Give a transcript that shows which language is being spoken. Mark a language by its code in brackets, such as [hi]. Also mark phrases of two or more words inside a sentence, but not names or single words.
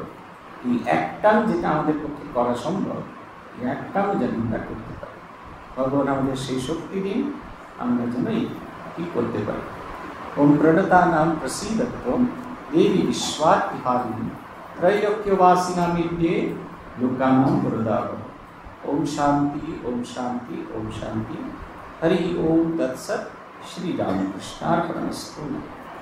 [bn] এই 1 টান যেটা আমাদের পক্ষে করা সম্ভব, এই 1 টানও যেন আমরা করতে পারি। ভগবান আমাদের সেই শক্তি দিন, আমরা যেন এই করতে পারি। [sa] ওম প্রণতানাম প্রসীদত্বম দেবী বিশ্বাতিহারিণী ত্রৈলোক্যবাসিনামিদ্যে লোকানাম বরদাব। ओम शांति ओम शांति ओम शांति। हरि ओम तत्सत। श्री रामकृष्णार्पणमस्तु।